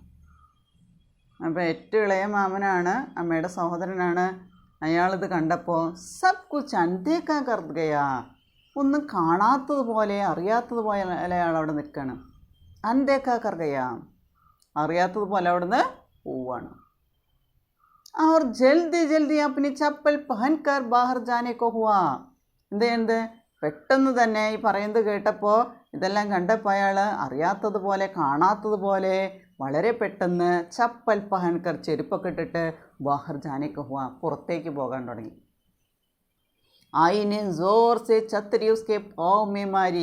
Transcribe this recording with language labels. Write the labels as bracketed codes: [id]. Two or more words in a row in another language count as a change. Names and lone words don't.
[ml] അപ്പോൾ ഏറ്റവും ഇളയ മാമനാണ്, അമ്മയുടെ സഹോദരനാണ്. അയാളിത് കണ്ടപ്പോൾ [hi] सब कुछ अनदेखा कर गया, [ml] ഒന്നും കാണാത്തതുപോലെ അറിയാത്തതുപോലെ അയാൾ അവിടെ നിൽക്കണം. [hi] अनदेखा कर गया, [ml] അറിയാത്തതുപോലെ അവിടുന്ന് പോവാണ്. [hi] और जल्दी जल्दी अपनी चप्पल पहनकर बाहर जाने को हुआ. [ml] എന്ത് പെട്ടെന്ന് തന്നെ ഈ പറയുന്നത് കേട്ടപ്പോൾ, ഇതെല്ലാം കണ്ടപ്പോൾ അയാൾ അറിയാത്തതുപോലെ കാണാത്തതുപോലെ വളരെ പെട്ടെന്ന് [hi] चप्पल पहनकर, [ml] ചെരുപ്പൊക്കെ ഇട്ടിട്ട് [hi] बाहर जाने को हुआ, [ml] പുറത്തേക്ക് പോകാൻ തുടങ്ങി. [hi] आई ने जोर से छतरी उसके पाँव में मारी.